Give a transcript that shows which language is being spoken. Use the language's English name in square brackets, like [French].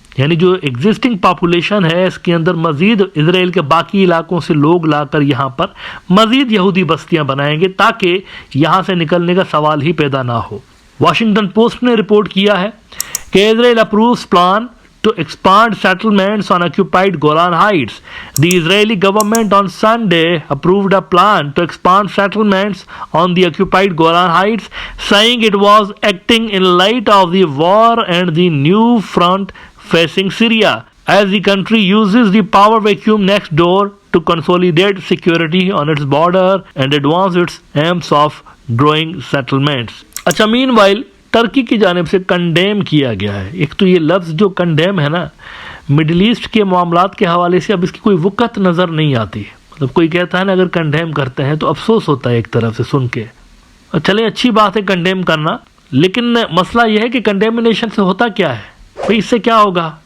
[Hindi] यानी जो existing population है इसके अंदर मजीद इजराइल के बाकी इलाकों से लोग लाकर यहाँ पर मजीद यहूदी बस्तियां बनाएंगे ताकि यहाँ से निकलने का सवाल ही पैदा ना हो। वाशिंगटन पोस्ट ने रिपोर्ट किया है कि Israel approves plan to expand settlements on occupied Golan Heights. [English] The Israeli government on Sunday approved a plan to expand settlements on the occupied Golan Heights, saying it was acting in light of the war and the new front facing Syria, as the country uses the power vacuum next door to consolidate security on its border and advance its aims of growing settlements. [Hindi] अच्छा, meanwhile Turkey की जानिब से condemn किया गया है। एक तो ये लफ्ज़ जो कंडेम है ना, मिडिल ईस्ट के मामलात के हवाले से अब इसकी कोई वक़्त नज़र नहीं आती। मतलब कोई कहता है ना अगर कंडेम करते हैं तो अफसोस होता है एक तरफ से सुन के। चलें, अच्छी बात है कंडेम करना, लेकिन मसला यह है कि कंडेमिनेशन से होता क्या है भाई, इससे क्या होगा?